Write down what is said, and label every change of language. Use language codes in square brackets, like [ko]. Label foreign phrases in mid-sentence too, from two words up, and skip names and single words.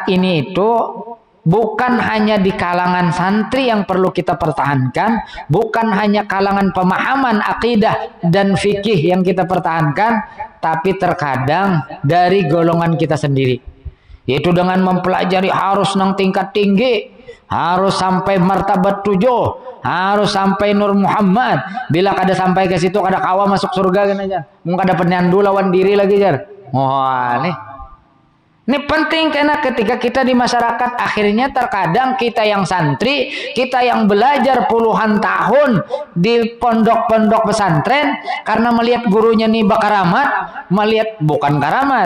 [id] ini itu bukan hanya di kalangan santri yang perlu kita pertahankan, bukan hanya kalangan pemahaman akidah dan fikih yang kita pertahankan, tapi terkadang dari golongan kita sendiri, yaitu dengan mempelajari harus nang tingkat tinggi, harus sampai martabat 7, harus sampai Nur Muhammad. [bjn] Bila kada sampai ke situ kada kawa masuk surga kan aja. Mung kada penyandu lawan diri lagi jar. [id] Wah, nih. Ini penting karena ketika kita di masyarakat akhirnya terkadang kita yang santri, kita yang belajar puluhan tahun di pondok-pondok pesantren karena melihat gurunya nih bakaramat, melihat bukan karamat.